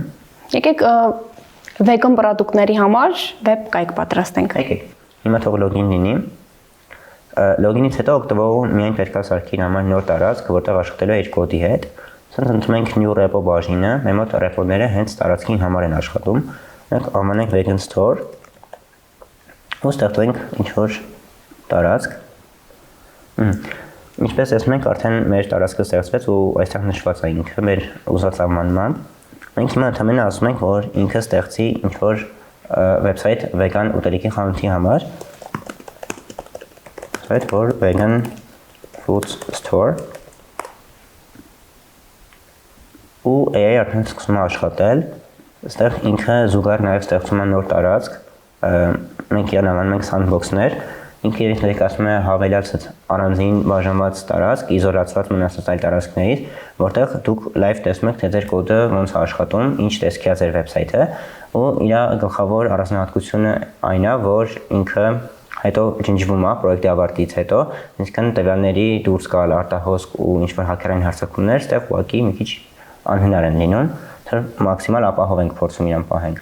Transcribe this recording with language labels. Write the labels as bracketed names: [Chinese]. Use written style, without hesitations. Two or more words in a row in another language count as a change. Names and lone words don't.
[Armenian] Եկեք վեգան պրոդուկտների համար վեբ կայք պատրաստենք։ Եկեք։ Հիմա թող լոգին լինի։ Լոգինից հետո օգտվողը միայն պետք է սարքի համար նոր տարածք, որտեղ աշխատելու է իր կոդի հետ։ Սենց ընդունում ենք [English] new repo [Armenian] բաժինը, մեր մոտ repo-ները հենց տարածքի համար են աշխատում։ Մենք անվանենք [English] vegan store [Armenian] ու ստեղծենք ինչ-որ տարածք։ Ինչպես տեսնում եք, արդեն մեր տարածքը ստեղծվեց ու այստեղ նշված է ինքը մեր ուզած անվանմամբ։ Մենք հիմա ընդհանրապես ասում ենք, որ ինքը ստեղծի ինչ-որ վեբսայթ vegan ուտելիքի խանութի համար։ Այդ որ [English] vegan food store [Armenian] ու AI արդեն սկսում է աշխատել, այստեղ ինքը զուգահեռ նաև ստեղծում է նոր տարածք, մենք իրան անվանում ենք sandbox-ներ, ինքը իրենք ներկայացնում է հավելած առանձին բաժանված տարածք, իզոլացված մնացած այլ տարածքներից, որտեղ դուք live տեսնում եք, թե ձեր կոդը ոնց է աշխատում, ինչ տեսքի է ձեր վեբսայթը, ու իր գլխավոր առանձնահատկությունը այն է, որ ինքը հետո ջնջվում է պրոյեկտի ավարտից հետո, այսինքն տվյալների դուրս գալ արտահոսք ու ինչ-որ հակերային հարձակումներ, այստեղ ուղղակի մի քիչ անհնար են լինում, թե մաքսիմալ ապահով ենք փորձում իրան պահենք։